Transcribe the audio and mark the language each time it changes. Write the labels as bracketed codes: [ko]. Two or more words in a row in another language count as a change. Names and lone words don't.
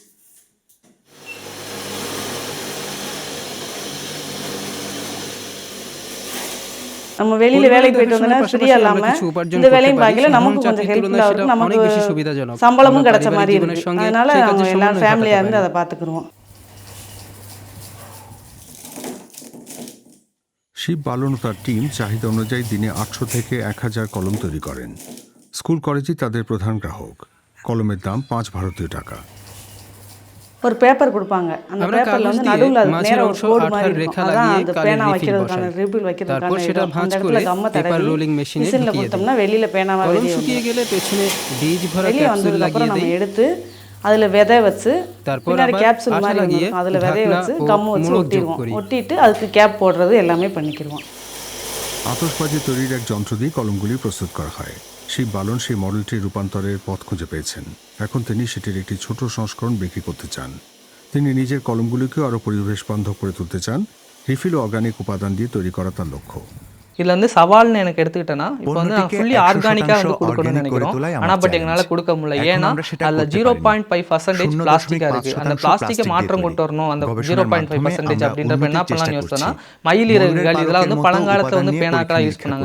[ta] நம்ம வெளியில வேலைக்கு போயிட்டு வந்தோம்னா ஃப்ரீயா இல்லாம இந்த வேலையும் பார்க்கல, நமக்கு கொஞ்சம் ஹெல்ப்ஃபுல்லா இருக்கும், நமக்கு சம்பளமும் கிடைச்ச மாதிரி இருக்கு। அதனால நம்ம எல்லாரும் ஃபேமிலியா இருந்து அதை பார்த்துக்குறோம்। [bn] শিব বালন ও তার টিম চাহিদা অনুযায়ী দিনে 800 থেকে 1000 কলম তৈরি করেন। স্কুল কলেজই তাদের প্রধান গ্রাহক। কলমের দাম 5 ভারতীয় টাকা। [ta] ஒரு பேப்பர் கொடுப்பாங்க, அந்த பேப்பர்ல வந்து நடுவுல அது நேரா ஒரு கோடு மாதிரி இருக்கும், அதான் அந்த பேனா வைக்கிறதுக்கான ரிபில் வைக்கிறதுக்கான இடம்। அந்த இடத்துல கம்ம தடவி மிஷின்ல கொடுத்தோம்னா வெளியில பேனாவா வெளியே வந்ததுக்கு அப்புறம் நம்ம எடுத்து அதுல விதை வச்சு பின்னாடி கேப்சூல் மாதிரி இருக்கும், அதுல விதைய வச்சு கம்மு வச்சு ஒட்டிடுவோம்। ஒட்டிட்டு அதுக்கு கேப் போடுறது எல்லாமே பண்ணிக்கிடுவோம்। [bn] আতশবাজি তৈরির এক যন্ত্র দিয়ে কলমগুলি প্রস্তুত করা হয়। শিব বালন সেই মডেলটির রূপান্তরের পথ খুঁজে পেয়েছেন। এখন তিনি সেটির একটি ছোট সংস্করণ বিক্রি করতে চান। তিনি নিজের কলমগুলিকেও আরও পরিবেশ বান্ধব করে তুলতে চান। রিফিল ও অর্গানিক উপাদান দিয়ে তৈরি করা তার লক্ষ্য। [ta] இதில் வந்து சவால்னு எனக்கு எடுத்துக்கிட்டேன்னா, இப்போ வந்து நான் [en] fully organic-āka [ta] வந்து கொடுக்கணும்னு நினைக்கிறோம், ஆனால் பட் எங்களால் கொடுக்க முடியல। ஏன்னா அதில் 0.5% பிளாஸ்டிக்காக இருக்குது। அந்த பிளாஸ்டிக்கை மாற்றம் கொண்டு வரணும், அந்த 0.5% அப்படின்றப்ப என்ன பண்ணலாம்னு யோசிச்சோன்னா, மயில் இறகுகள் இதெல்லாம் வந்து பழங்காலத்தில் வந்து பேனாக்களாக யூஸ் பண்ணாங்க।